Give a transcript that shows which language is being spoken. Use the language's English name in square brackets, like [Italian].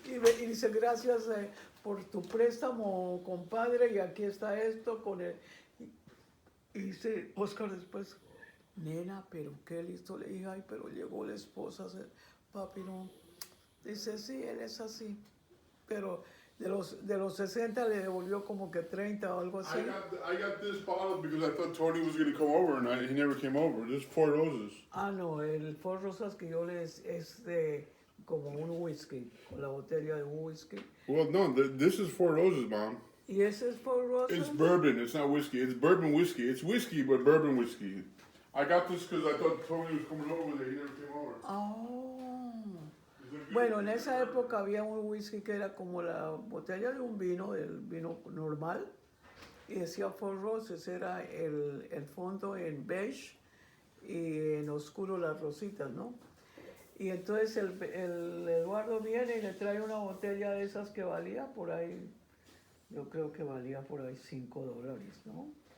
[Spanish] Y dice, gracias por tu préstamo, compadre, y aquí está esto con él. Y dice Oscar después, nena, pero qué listo. Le dije, ay, pero llegó la esposa, papi, no. Dice, sí, él es así. Pero de los 60 le devolvió como que 30 o algo así. [English] I got this bottle because I thought Tony was going to come over, and he never came over. This is Four Roses. [Spanish] Ah, no, el Four Rosas que yo les es de como un whisky, con la botella de un whisky. [English] Well, no, this is Four Roses, Mom. [Spanish] ¿Y ese es Four Rosas? [English] It's bourbon. It's not whiskey. It's bourbon whiskey. It's whiskey, but bourbon whiskey. I got this because I thought Tony was coming over there. He never came over. Oh. [Spanish] Bueno, en esa época había un whisky que era como la botella de un vino, del vino normal, y decía Four Roses, era el fondo en beige y en oscuro las rositas, ¿no? Y entonces el Eduardo viene y le trae una botella de esas que valía por ahí, yo creo que valía por ahí $5, ¿no?